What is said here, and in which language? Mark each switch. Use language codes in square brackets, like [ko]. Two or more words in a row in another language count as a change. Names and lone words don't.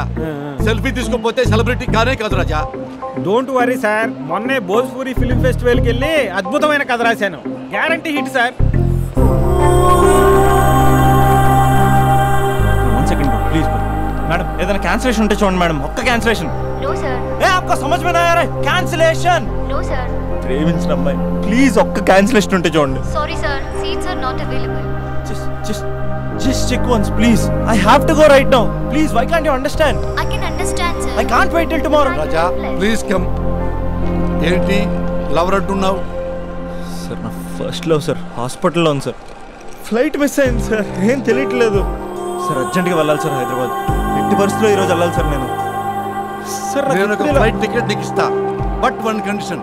[te] సెల్ఫీ తీసుకోకపోతే సెలబ్రిటీ కానే కాదు రాజా. [en] don't worry sir, [te] మొన్నే భోజ్పూరి ఫిల్మ్ ఫెస్టివల్కి వెళ్ళి అద్భుతమైన కథ రాశాను. [en] guarantee hit sir. 1 second please madam. [te] ఏదైనా క్యాన్సిలేషన్ ఉంటే చూడండి మేడం. ఒక్క క్యాన్సిలేషన్. [en] No, sir. [hi] आपको समझ में नहीं आ रहा है? कैंसिलेशन. [en] No, sir. [te] ప్రేమించిన అమ్మాయి ప్లీజ్ ఒక్క క్యాన్సిలేషన్ ఉంటే చూడండి. [en] Sorry, sir. Seats are not available. Just check once, please. I have to go right now. Please, why can't you understand? I can understand, sir. I can't wait till tomorrow. [te] రాజా [en] please come. [te] ఏంటి లవర్ అంటున్నావు? సార్ నా [en] first love sir [te] హాస్పిటల్లో ఉంది సార్. [en] flight miss [te] అయింది సార్, ఏం తెలియట్లేదు సార్. అర్జెంట్గా వెళ్ళాలి సార్ హైదరాబాద్. ఎట్టి పరిస్థితుల్లో ఈరోజు వెళ్ళాలి సార్ నేను. సార్ నేను ఒక [en] flight ticket [te] నీకు ఇస్తా, బట్ 1 కండిషన్.